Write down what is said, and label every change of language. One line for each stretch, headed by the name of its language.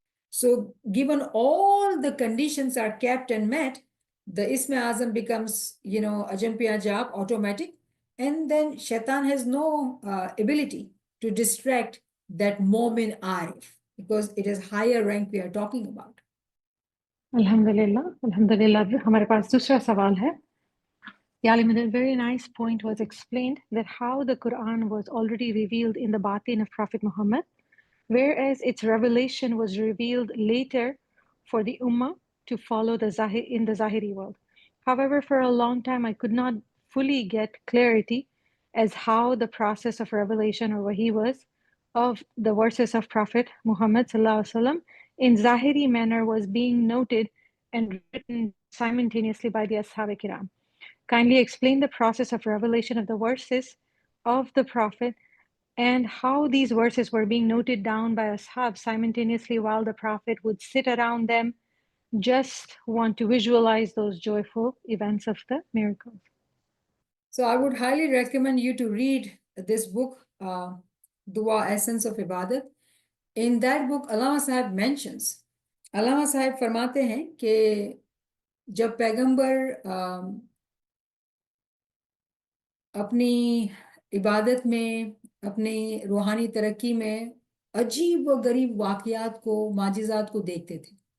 English: So given all the conditions are kept and met, the Ism-e-Azam becomes, Ajampya Jab, automatic. And then Shaitan has no ability to distract that Momin Arif, because it is higher rank we are talking about.
Hindi: Alhamdulillah, हमारे पास दूसरा सवाल है.
English: Yalim, a very nice point was explained that how the Quran was already revealed in the batin of Prophet Muhammad, whereas its revelation was revealed later for the Ummah to follow in the Zahiri world. However, for a long time, I could not fully get clarity as how the process of revelation or wahi was of the verses of Prophet Muhammad ﷺ in Zahiri manner was being noted and written simultaneously by the Ashab Kiram. Kindly explain the process of revelation of the verses of the Prophet and how these verses were being noted down by Ashab simultaneously while the Prophet would sit around them, just want to visualize those joyful events of the miracles. So I would highly recommend you to read this book, Dua Essence of Ibadat. In that book, Allama Sahib mentions,
Hindi: Allama Sahib फरमाते हैं कि जब पैगंबर अपनी इबादत में, अपनी रूहानी तरक्की में अजीब व गरीब वाक़यात को, माजिज़ात को देखते थे,